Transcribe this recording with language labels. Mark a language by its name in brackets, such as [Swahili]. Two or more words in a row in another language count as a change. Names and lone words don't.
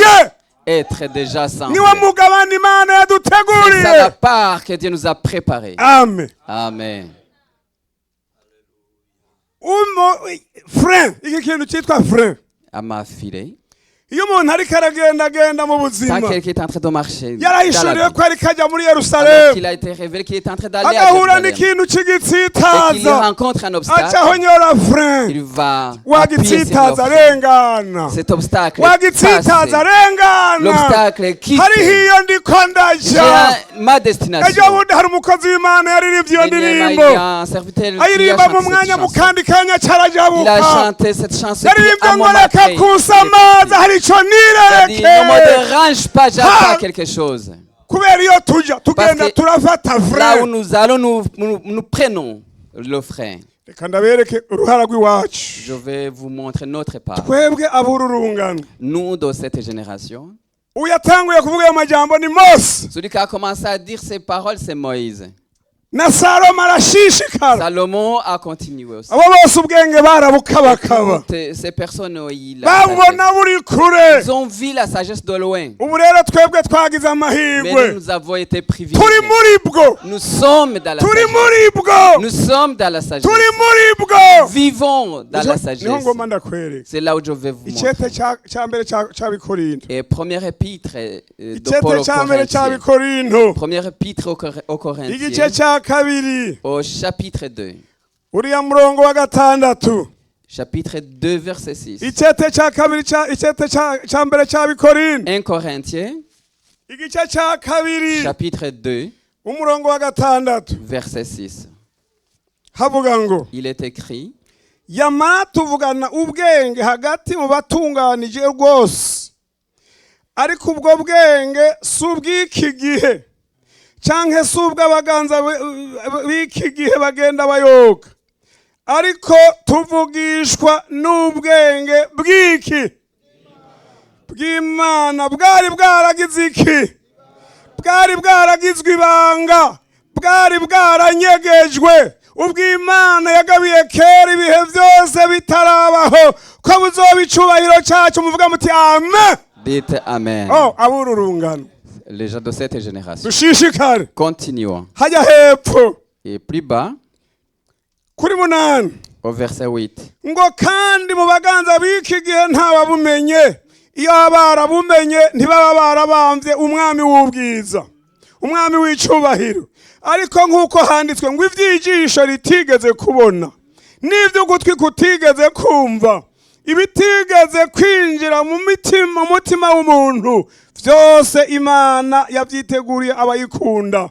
[French] choisir être déjà sans [Rundi] niwo [French] frein. [Rundi] mugabane imana [French] C'est ça la [Rundi] yaduteguriye. [French] part que Dieu nous a préparée. [Rundi] amen [French] Amen. [Rundi] frein iki kintu cyitwa frein [French] À ma filée, [Rundi] iyo umuntu ariko aragendagenda mu [French] quand [Rundi] buzima [French] quelqu'un est en train de marcher, dans [Rundi] yarahishuriwe [French] la vie, [Rundi] ko ariko ajya muri [French] alors [Rundi] yerusalemu [French] qu'il a été révélé qu'il est en train d'aller à [Rundi] agahura [French] Jérusalem, [Rundi] n'ikintu [French] et qu'il [Rundi] cy'igitsitaza [French] rencontre un obstacle, [Rundi] acahonyora frein [French] il va appuyer sur [Rundi] wagitsitaza [French] le frein. [Rundi] arengana [French] Cet obstacle [Rundi] wagitsitaza [French] passe. [Rundi] arengana [French] L'obstacle quitte. [Rundi] hariho iyo ndiko ndaja [French] Ma [Rundi] ejo [French] destination. [Rundi] bundi hari umukozi w'imana yaririmbye iyo [French] Il y [Rundi] ndirimbo [French] a un serviteur qui a [Rundi] ayiririmba mu [French] chanté [Rundi] mwanya [French] cette [Rundi] mu [French] chanson. [Rundi] kandi kanya [French] Il a [Rundi] carajabuka [French] chanté cette chanson. Puis [Rundi] yaririmbye [French] à un [Rundi] ngo [French] moment [Rundi] reka [French] après, [Rundi] kunsa [French] il est [Rundi] amazi [French] parti. [Rundi] hari ico [French] Il a dit, ne me [Rundi] nirereke [French] dérange pas, j'apprends quelque chose. [Rundi] kubera iyo tuja tugenda [French] Parce que [Rundi] turafata [French] Là où frein nous allons, nous prenons le frein. [Rundi] reka ndabereke uruhara rw'iwacu [French] Je vais vous montrer notre part. [Rundi] twebwe ab'ururungano [French] Nous, de cette génération, [Rundi] uyatanguye kuvuga ayo majambo ni mose [French] celui qui a commencé à dire ces paroles, c'est Moïse. [Rundi] na Salomo arashishikara. [French] Salomon a continué aussi. [Rundi] Abo bose ubwenge barabukabakaba. [French] Toutes ces personnes ont eu la [Rundi] babona [French] sagesse. [Rundi] buri kure. [French] Ils ont vu la sagesse de loin. [Rundi] Ubu rero twebwe twagize [French] Mais [Rundi] amahirwe. [French] nous avons été [Rundi] Turi [French] privilégiés. [Rundi] muri bwo. [French] Nous sommes dans la [Rundi] Turi [French] sagesse. [Rundi] muri bwo. [French] Nous sommes dans la sagesse. [Rundi] Turi muri bwo. [French] Vivons dans la [Rundi] Niho [French] sagesse. [Rundi] ngoma ndakwereka. [French] C'est là où je vais vous montrer. [Rundi] Icete cya mbere cy'Abikorinto. [French] Et première épître de [Rundi] Icete [French] Paul aux [Rundi] cya mbere [French] Corinthiens. [Rundi] cy'Abikorinto. [French] Première épître aux [Rundi] Igice [French] Corinthiens. [Rundi] cya kabiri. [French] Au chapitre 2. [Rundi] Uriya murongo wa gatandatu. [French] Chapitre 2, verset 6. [Rundi] Icete cya kabiri icete cya mbere cy'Abikorinto. [French] 1 Corinthiens, [Rundi] Igice cya kabiri. [French] chapitre 2, [Rundi] Umurongo wa gatandatu. [French] verset 6. [Rundi] Havuga ngo [French] Il est écrit, [Rundi] yamara tuvugana ubwenge hagati mu batunganije rwose, ariko ubwo bwenge si ubw'iki gihe canke si ubw'abaganza b'iki gihe bagenda bayoga, ariko tuvugishwa n'ubwenge bw'iki bw'Imana. Bwari bwaragize iki? Bwari bwaragizwe ibanga, bwari bwaranyegejwe, ubw'Imana yagabiye kera ibihe byose bitarabaho, ko buzoba icubahiro cyacu. Muvuga muti amen. [French] dites Amen. [Rundi] Oh, abururungano [French] Les gens de cette génération. [Rundi] dushishikare. [French] Continuons. [Rundi] Hajya hepfo [French] Et plus bas, [Rundi] kuri munani [French] au verset 8. [Rundi] ngo kandi mu baganza b'iki gihe ntababumenye, iyo barabumenye ntibaba barabambye umwami w'ubwiza, umwami w'icubahiro. Ariko nk'uko handitswe ngo iby'ijisho ritigeze kubona, n'iby'ugutwi kutigeze kumva, ibitigeze kwinjira mu mutima w'umuntu, byose Imana yabyiteguriye abayikunda.